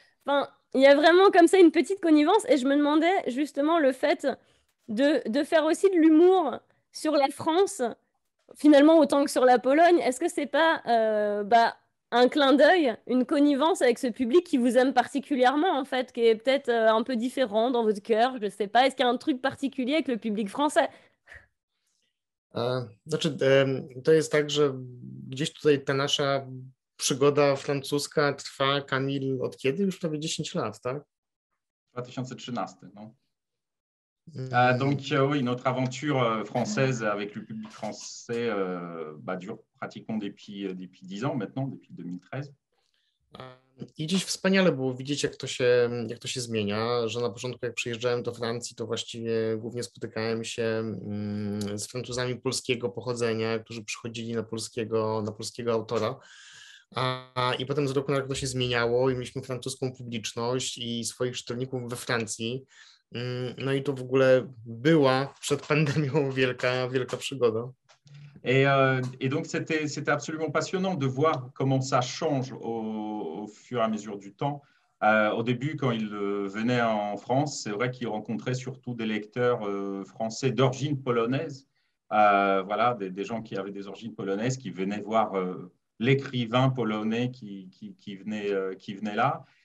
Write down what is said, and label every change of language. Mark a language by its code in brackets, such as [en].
[fr] Enfin, il y a vraiment comme ça une petite connivence. Et je me demandais justement le fait de faire aussi de l'humour sur la France, finalement autant que sur la Pologne. Est-ce que c'est pas un clin d'œil, une connivence avec ce public qui vous aime particulièrement, en fait, qui est peut-être un peu différent dans votre cœur, je sais pas. Est-ce qu'il y a un truc particulier avec le public français? [pl] Znaczy, to jest tak, że gdzieś tutaj ta nasza przygoda francuska trwa, Kamil, od kiedy? Już prawie 10 lat, tak? [fr] 2013, non? Donc oui, notre aventure française avec le public français dure pratiquement depuis 10 ans maintenant, depuis 2013. [pl] I dziś wspaniale było widzieć, jak to się zmienia, że na początku jak przyjeżdżałem do Francji, to właściwie głównie spotykałem się z Francuzami polskiego pochodzenia, którzy przychodzili na polskiego autora. I potem z roku na rok to się zmieniało i mieliśmy francuską publiczność i swoich czytelników we Francji. No i to w ogóle była przed pandemią wielka przygoda. [fr] Et donc, c'était absolument passionnant de voir comment ça change au fur et à mesure du temps. Au début, quand il venait en France, c'est vrai qu'il rencontrait surtout des lecteurs français d'origine polonaise. Voilà, des gens qui avaient des origines polonaises qui venaient voir l'écrivain polonais qui venait là.